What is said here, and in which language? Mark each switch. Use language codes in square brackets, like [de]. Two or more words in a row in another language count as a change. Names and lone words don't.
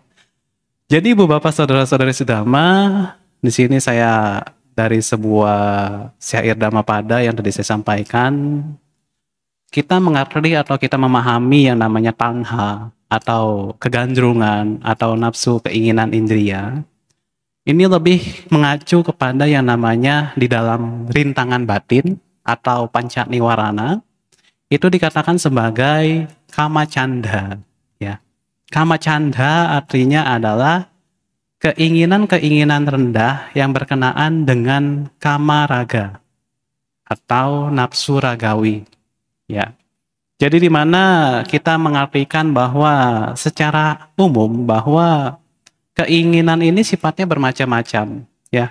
[id] Jadi Ibu, Bapak, saudara-saudari sedhamma, di sini saya dari sebuah syair Dhammapada yang tadi saya sampaikan, kita mengerti atau kita memahami yang namanya tanha atau kegandrungan atau nafsu keinginan indria. Ini lebih mengacu kepada yang namanya di dalam rintangan batin atau [pi] panca niwarana, [id] itu dikatakan sebagai [pi] kama canda, [id] ya. [pi] Kama canda [id] artinya adalah keinginan-keinginan rendah yang berkenaan dengan [pi] kama raga [id] atau nafsu ragawi, ya. Jadi di mana kita mengartikan bahwa secara umum bahwa keinginan ini sifatnya bermacam-macam, ya.